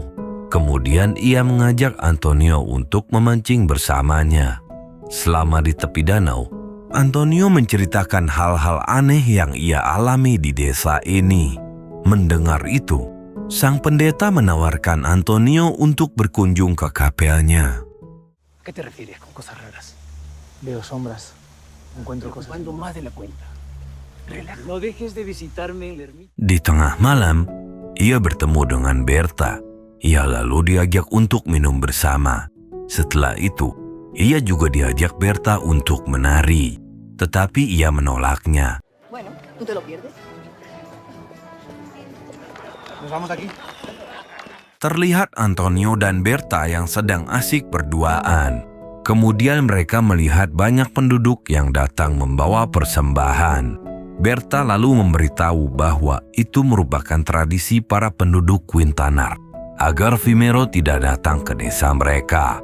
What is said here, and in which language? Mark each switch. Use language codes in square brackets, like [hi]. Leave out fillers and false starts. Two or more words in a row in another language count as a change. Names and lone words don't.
[id] Kemudian ia mengajak Antonio untuk memancing bersamanya. Selama di tepi danau, Antonio menceritakan hal-hal aneh yang ia alami di desa ini. Mendengar itu, sang pendeta menawarkan Antonio untuk berkunjung ke kapelnya. [es] ¿Qué te refieres con cosas raras? Veo sombras. Encuentro cosas. Cuando más de la cuenta. Relaja. No dejes de visitarme en la ermita. [id] Di tengah malam, ia bertemu dengan Berta. Ia lalu diajak untuk minum bersama. Setelah itu, ia juga diajak Berta untuk menari, tetapi ia menolaknya. [es] Bueno, tú te lo pierdes. Nos vamos de aquí. [id] Terlihat Antonio dan Berta yang sedang asik berduaan. Kemudian mereka melihat banyak penduduk yang datang membawa persembahan. Berta lalu memberitahu bahwa itu merupakan tradisi para penduduk Quintanar agar Vimero tidak datang ke desa mereka.